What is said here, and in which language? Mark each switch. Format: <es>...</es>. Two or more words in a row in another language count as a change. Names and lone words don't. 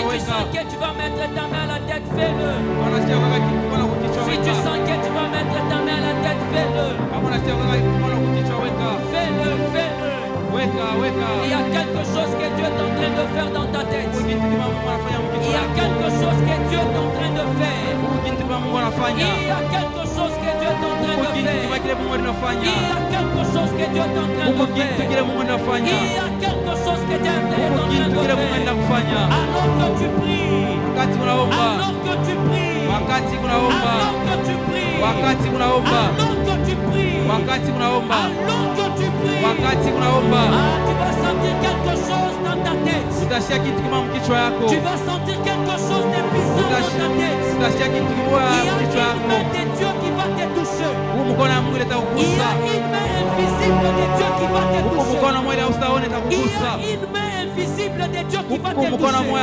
<fr>Si tu weka. sens que tu vas mettre ta main à la tête, fais-le.</fr> <sw>Unasikia unataka mkono wa kichwa</sw> <fr>Si weka. tu sens que tu vas mettre ta main à la tête, fais-le.</fr> <sw>Kama unasikia unataka mkono wa kichwa weka.</sw> <fr>Fais-le, fais-le.</fr> <sw>Weka, weka.</sw> <fr>Il y a quelque chose que Dieu est en train de faire dans ta tête.</fr> <sw>Mungu kitu kama Mungu anafanya</sw> <fr>Il mkichwa y a wako. quelque chose que Dieu est en train de faire.</fr> <sw>Mungu kitu kama Mungu anafanya.</sw> <fr>Il y a quelque chose que Dieu est en train Mungu de kitu faire.</fr> <sw>kama kile Mungu anafanya.</sw> <fr>Il y a quelque chose que Dieu est en train Mungu de kitu faire.</fr> <sw>kile Mungu anafanya.</sw> <fr>Il y a quelque chose que Dieu est en Mungu train kitu de</fr> <sw>kile Mungu</sw> <fr>faire. anafanya. Alors que tu pries,</fr> <sw>Wakati unaomba.</sw> <fr>alors que tu pries,</fr> <sw>Wakati unaomba.</sw> <fr>alors que tu pries,</fr> <sw>Wakati unaomba.</sw> <fr>alors que tu pries,</fr> <sw>Wakati unaomba.</sw> <fr>alors que tu pries,</fr> <sw>Wakati unaomba.</sw> <fr>tu vas sentir quelque chose dans ta tête.</fr> <sw>Utasikia kitu kama mkichwa yako.</sw> <fr>Tu vas sentir quelque chose de puissant dans ta tête.</fr> <sw>Utasikia kitu kibaya</sw> <fr>Il y a mkichwa une yako. main de Dieu qui va te toucher.</fr> <sw>Huu mkono wa Mungu</sw> <fr>Il y itakugusa. a une main invisible de Dieu qui va te Huko toucher.</fr> <sw>mkono mmoja usione</sw> <fr>Il y itakugusa. a une main invisible de Dieu qui va Huko te mkono toucher.</fr>